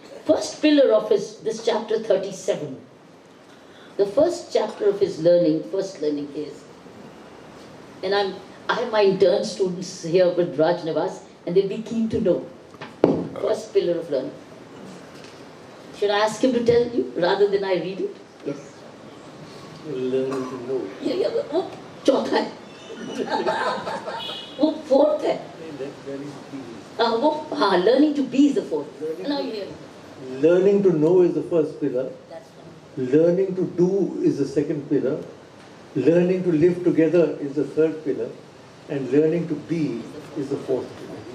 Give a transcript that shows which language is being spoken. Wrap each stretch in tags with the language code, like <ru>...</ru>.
<en>First pillar of this chapter 37. The first chapter of his learning, first learning is, and I have my intern students here with Raj Nivas, and they'll be keen to know. First pillar of learning. Should I ask him to tell you rather than I read it? Yes. Learning to know.</en> <hi>Yeah, वो चौथा है, वो 4th है. वो हाँ,</hi> <en>learning to be is the 4th. Now you hear. Learning to know is the first pillar. That's fine. Learning to do is the second pillar. Learning to live together is the third pillar. And learning to be is the fourth pillar.</en>